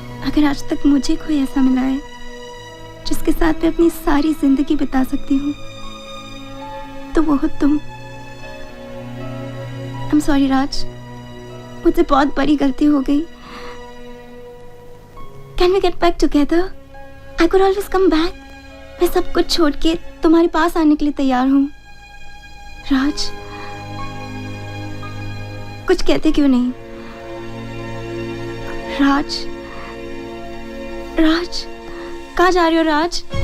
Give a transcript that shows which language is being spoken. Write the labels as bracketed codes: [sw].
[hi] अगर आज तक मुझे कोई ऐसा मिला है जिसके साथ मैं अपनी सारी जिंदगी बिता सकती हूँ तो वो हो तुम। [en] I'm sorry [hi] राज, मुझसे बहुत बड़ी गलती हो गई। [en] Can we get back together? I could always come back. [hi] मैं सब कुछ छोड़ के तुम्हारे पास आने के लिए तैयार हूँ। राज, कुछ कहते क्यों नहीं? राज, राज, कहाँ जा रहे हो राज?